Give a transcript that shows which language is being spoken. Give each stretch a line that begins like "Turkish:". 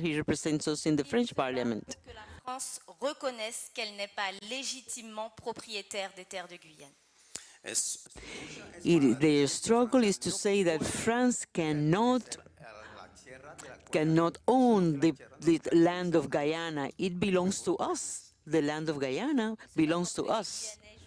English: He represents us in the French Parliament.
French: Que la France reconnaisse qu'elle n'est pas légitimement propriétaire des terres de Guyane.
English: Their struggle is to say that France cannot own the land of Guyana. It belongs to us. The land of Guyana belongs to us.